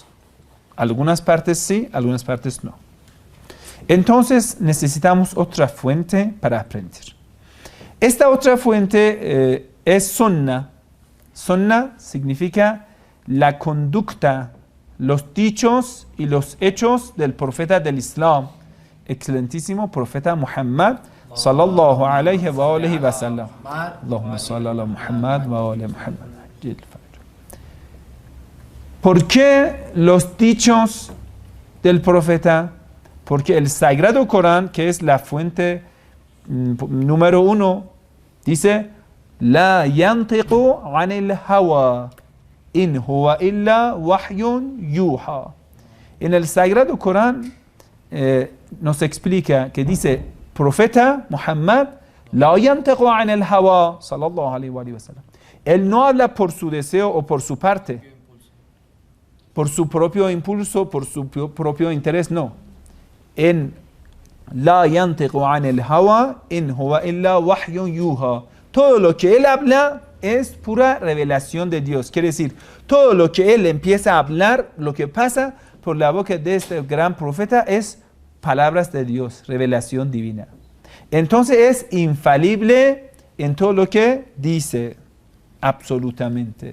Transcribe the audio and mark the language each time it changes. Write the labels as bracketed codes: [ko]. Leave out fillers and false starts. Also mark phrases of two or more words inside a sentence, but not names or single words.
[es] Algunas partes sí, algunas partes no. Entonces necesitamos otra fuente para aprender. Esta otra fuente es Sunnah. Sunnah significa la conducta, los dichos y los hechos del profeta del Islam, excelentísimo profeta Muhammad [ar] صلى الله عليه وآله وسلم. اللهم صل على محمد وآل محمد. [es] ¿Por qué los dichos del profeta? Porque el Sagrado Corán, que es la fuente número 1, dice: [ar] لا ينطق عن الهوى إن هو إلا وحي يوحى. [es] En el Sagrado Corán nos explica que dice profeta Muhammad, [ar] لا ينطق عن الهوى, صلى الله عليه وسلم. [es] Él no habla por su deseo o por su parte, por su propio impulso, por su propio interés, no. [ar] En لا ينطق عن الهوى إن هو إلا وحي يوحى. [es] Todo lo que él habla es pura revelación de Dios. Quiere decir, todo lo que él empieza a hablar, lo que pasa por la boca de este gran profeta es palabras de Dios, revelación divina. Entonces es infalible en todo lo que dice, absolutamente.